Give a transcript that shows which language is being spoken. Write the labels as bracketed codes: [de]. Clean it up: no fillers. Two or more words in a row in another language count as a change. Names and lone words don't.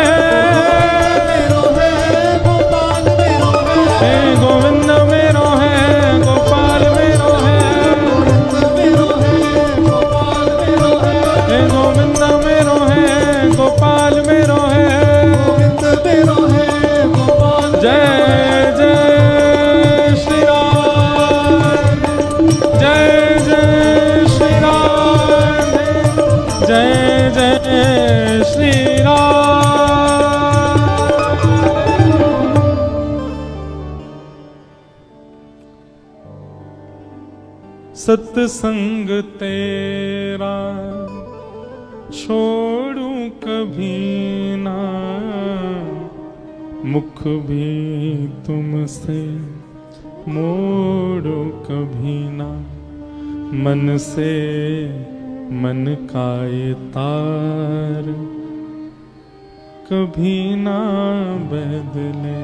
[bra] मेरो है, गोपाल मेरो है। हे गोविंद मेरो है, गोपाल मेरो है। मेरो है, गोपाल मेरो है। हे गोविंद मेरो है, गोपाल मेरो है। गोविंद मेरो है, गोपाल [hi] जय जय श्री राम, जय जय श्री राम, जय जय श्री राम। सत्संग तेरा छोड़ू कभी ना, मुख भी तुमसे मोड़ो कभी ना। मन से मन का ये तार कभी ना बदले।